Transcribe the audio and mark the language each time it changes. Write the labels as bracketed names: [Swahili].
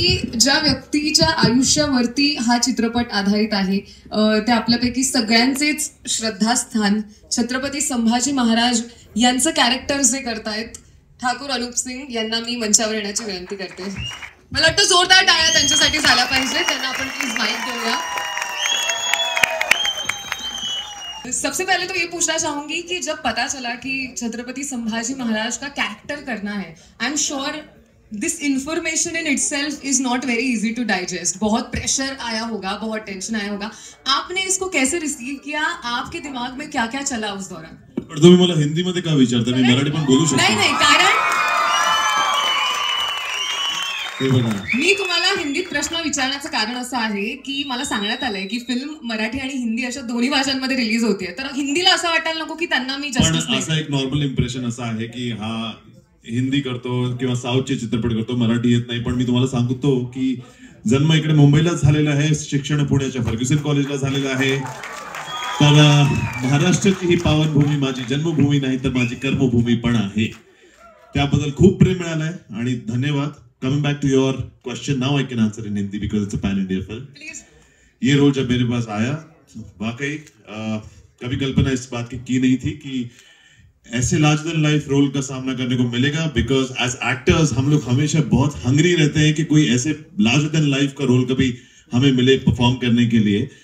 [Marathi] की ज्या व्यक्तीच्या आयुष्यावरती हा चित्रपट आधारित आहे ते आपल्यापैकी सगळ्यांचेच श्रद्धास्थान छत्रपती संभाजी महाराज यांचं कॅरेक्टर जे करतायत ठाकूर अनुप सिंग यांना मी मंचावर येण्याची विनंती करते. मला वाटतं जोरदार टाळ्या त्यांच्यासाठी झाल्या पाहिजे. त्यांना आपण प्लीज माइक देऊया. [Hindi] सबसे पहले तो ये पूछना चाहूंगी कि जब पता चला कि छत्रपति संभाजी महाराज का कैरेक्टर करना है, [English] I am sure this information in itself is not very easy to digest. [Hindi] बहुत प्रेशर आया होगा, बहुत टेंशन आया होगा. आपने इसको कैसे रिसीव किया? आपके दिमाग में क्या क्या चला उस दौरान? [Marathi] पण तुम्ही मला हिंदी मध्ये का विचारता? मी मराठी पण बोलू शकतो. नाही, कारण हे बघा, मी तुम्हाला हिंदीत प्रश्न विचारण्याचं कारण असं आहे की मला सांगण्यात आलंय की फिल्म मराठी आणि हिंदी अशा दोन्ही भाषांमध्ये रिलीज होते, तर हिंदीला असं वाटायला नको की त्यांना मी जस्टिस पण असा एक नॉर्मल इम्प्रेशन असा आहे की हा हिंदी करतो किंवा साऊथचे चित्रपट करतो, मराठी येत नाही. पण मी तुम्हाला सांगतो की जन्म इकडे मुंबईलाच झालेला आहे, शिक्षण पुण्याच्या फर्ग्युसन कॉलेजला झालेलं आहे. तर महाराष्ट्राची ही पावनभूमी माझी जन्मभूमी नाही तर माझी कर्मभूमी पण आहे. त्याबद्दल खूप प्रेम मिळालंय आणि धन्यवाद. [English] Coming back to your question, now I can answer in Hindi because it's a pan-India film. Please. [Hindi] ये रोल जब मेरे पास आया, वाकई कभी कल्पना इस बात की नहीं थी कि ऐसे लार्जर देन लाइफ रोल का सामना करने को मिलेगा. [English] because as actors [Hindi] हम लोग हमेशा बहुत हंग्री रहते हैं कि कोई ऐसे लार्जर देन लाइफ का रोल कभी हमें मिले परफॉर्म करने के लिए.